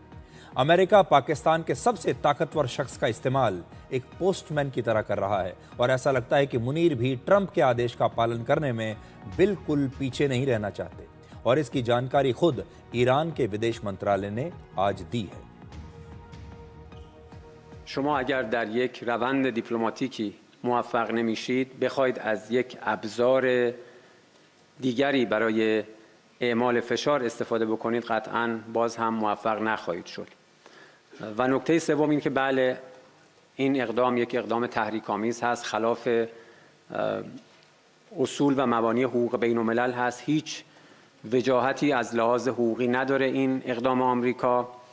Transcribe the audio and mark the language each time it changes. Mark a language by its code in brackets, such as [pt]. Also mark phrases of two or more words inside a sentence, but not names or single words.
[hi] अमेरिका पाकिस्तान के सबसे ताकतवर शख्स का इस्तेमाल एक पोस्टमैन की तरह कर रहा है और ऐसा लगता है कि मुनीर भी ट्रंप के आदेश का पालन करने में बिल्कुल पीछे नहीं रहना चाहते और इसकी जानकारी खुद ईरान के विदेश मंत्रालय ने आज दी है। [fa] شما اگر در یک روند دیپلماتیکی موفق نمیشید بخواید از یک ابزار دیگری برای اعمال فشار استفاده بکنید قطعاً باز هم موفق نخواهید شد. و نکته سوم این که بله این اقدام یک اقدام تحریک‌آمیز هست، خلاف اصول و مبانی حقوق بین‌الملل هست، هیچ وجاهتی از لحاظ حقوقی نداره این اقدام آمریکا.